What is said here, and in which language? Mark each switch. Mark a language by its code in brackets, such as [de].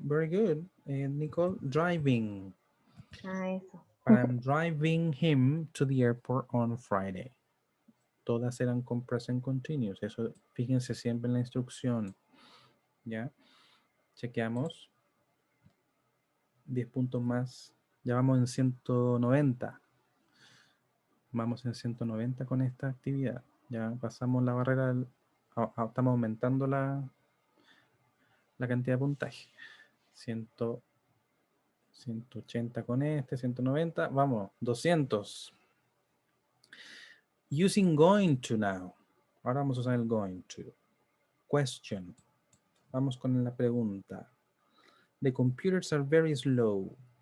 [en] very good, Nicole, driving. [es] eso. [en] I'm driving him to the airport on Friday. [es] Todas eran con present continuous. Eso, fíjense siempre en la instrucción. ¿Ya? Chequeamos. 10 puntos más. Ya vamos en 190. Vamos en 190 con esta actividad. Ya pasamos la barrera. Estamos aumentando la cantidad de puntaje. 180 con este, 190. Vamos, [en] 200. Using going to now. [es] Ahora vamos a usar el going to. [en] Question. [es] Vamos con la pregunta. [en] The computers are very slow.